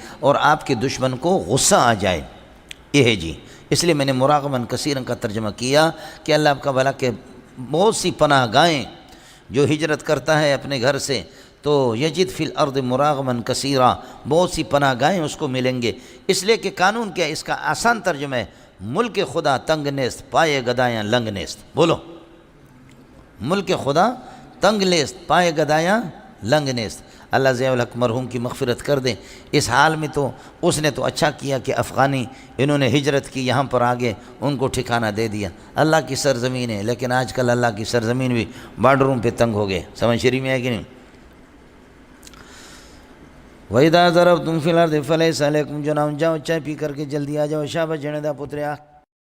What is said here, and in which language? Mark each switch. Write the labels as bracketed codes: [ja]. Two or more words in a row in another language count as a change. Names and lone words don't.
[ur] اور آپ کے دشمن کو غصہ آ جائے، یہ ہے جی، اس لیے میں نے [ar] مراغمن کثیرن [ur] کا ترجمہ کیا کہ اللہ آپ کا بھلا کہ بہت سی پناہ گاہیں، جو ہجرت کرتا ہے اپنے گھر سے تو [ar] یجد فی الارض مراغمن کثیرا، [ur] بہت سی پناہ گاہیں اس کو ملیں گے، اس لیے کہ قانون کیا ہے، اس کا آسان ترجمہ ہے، [fa] ملک خدا تنگ نیست، پائے گدایاں لنگ نیست، [ur] بولو، [fa] ملک خدا تنگ نیست، پائے گدایاں لنگ نیست۔ [ur] اللہ ضیاء الحق مرحوم کی مغفرت کر دیں، اس حال میں تو اس نے تو اچھا کیا کہ افغانی انہوں نے ہجرت کی، یہاں پر آگے ان کو ٹھکانہ دے دیا، اللہ کی سرزمین ہے، لیکن آج کل اللہ کی سرزمین بھی بارڈروں پہ تنگ ہو گئے، سمجھ شریف میں ہے کہ نہیں؟ [ar] وَإِذَا ضَرَبْتُمْ فِي الْأَرْضِ فَلَيْسَ عَلَيْكُمْ جُنَاحٌ، [ur] جاؤ چائے پی کر کے جلدی آ جاؤ، شاباش [pa] جنے دا پتریا۔